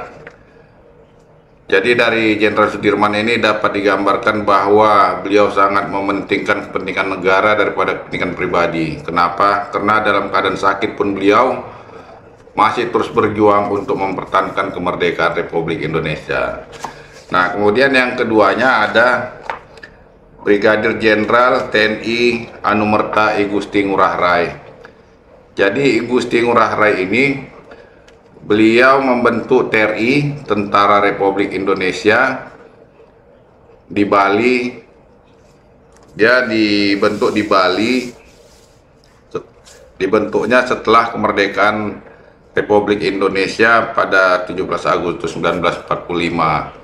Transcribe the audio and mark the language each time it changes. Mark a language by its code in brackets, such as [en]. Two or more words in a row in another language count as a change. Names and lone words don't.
[id] Jadi dari Jenderal Sudirman ini dapat digambarkan bahwa beliau sangat mementingkan kepentingan negara daripada kepentingan pribadi. Kenapa? Karena dalam keadaan sakit pun beliau masih terus berjuang untuk mempertahankan kemerdekaan Republik Indonesia. Nah, kemudian yang keduanya ada Brigadir Jenderal TNI Anumerta I Gusti Ngurah Rai. Jadi I Gusti Ngurah Rai ini beliau membentuk TRI, Tentara Republik Indonesia, di Bali. Dia dibentuk di Bali, dibentuknya setelah kemerdekaan Republik Indonesia pada 17 Agustus 1945.